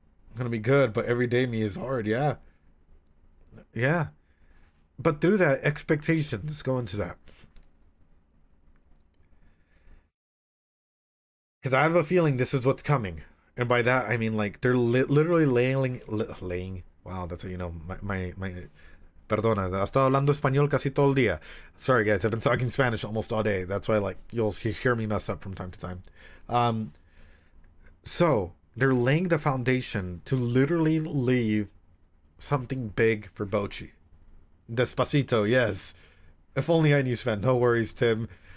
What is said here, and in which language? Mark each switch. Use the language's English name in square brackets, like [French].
[English] I'm gonna be good, but everyday me is hard. Yeah. But through that, expectations go into that. Because I have a feeling this is what's coming. And by that, I mean, like, they're literally laying. Wow, that's what, you know, my [Spanish] Perdona, he estado hablando español casi todo el día. [English] Sorry, guys, I've been talking Spanish almost all day. That's why, like, you'll hear me mess up from time to time. So, they're laying the foundation to literally leave something big for Bocchi. Despacito, yes. If only I knew Spanish. No worries, Tim.